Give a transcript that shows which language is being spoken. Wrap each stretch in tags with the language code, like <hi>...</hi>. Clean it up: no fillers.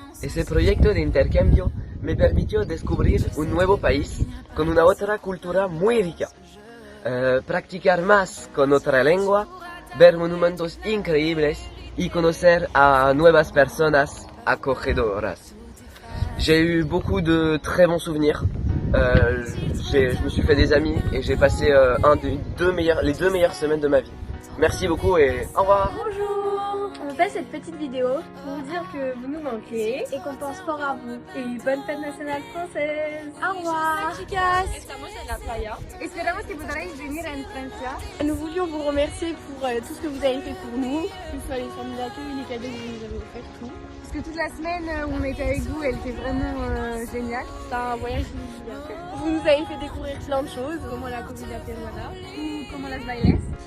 <es>Ese proyecto de intercambio me permitió descubrir un nuevo país con una otra cultura muy rica, practicar más con otra lengua, ver monumentos increíbles y conocer a nuevas personas acogedoras.</es> <fr>J'ai eu beaucoup de très bons souvenirs, je me suis fait des amis et j'ai passé les deux meilleures semaines de ma vie. Merci beaucoup et au revoir. Bonjour! On fait cette petite vidéo pour vous dire que vous nous manquez et qu'on pense fort à vous. Et bonne fête nationale française! Au revoir! Chicas!</fr> <es>Estamos en la playa. Esperamos que podráis venir en Francia.</es> <fr>Nous voulions vous remercier pour tout ce que vous avez fait pour nous, que ce soit les formules d'accueil, les cadeaux que vous nous avez offerts, tout. Parce que toute la semaine où on était avec vous, elle était vraiment géniale. C'était un voyage inoubliable. Vous nous avez fait découvrir plein de choses, comment</fr> <es>la comida peruana</es> <fr>ou comment</fr> <es>las bailes.</es>